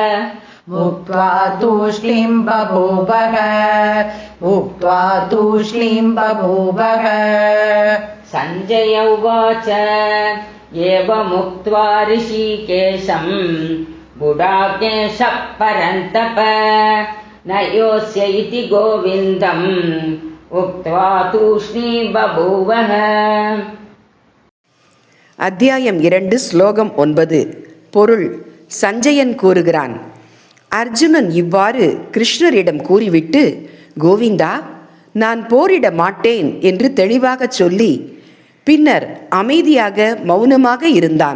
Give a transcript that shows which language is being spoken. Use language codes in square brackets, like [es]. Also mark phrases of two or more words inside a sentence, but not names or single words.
[sa] संजय उवाच एवमुक्त्वा ऋषिकेशम् गुडाकेशः परन्तप न योत्स्य इति गोविन्दम् उक्त्वा तूष्णीं बभूवः। [ta] அத்தியாயம் 2 ஸ்லோகம் 9. பொருள். சஞ்சயன் கூறுகிறான், அர்ஜுனன் இவ்வாறு கிருஷ்ணரிடம் கூறிவிட்டு, கோவிந்தா, நான் போரிட மாட்டேன் என்று தெளிவாகச் சொல்லி பின்னர் அமைதியாக மௌனமாக இருந்தான்.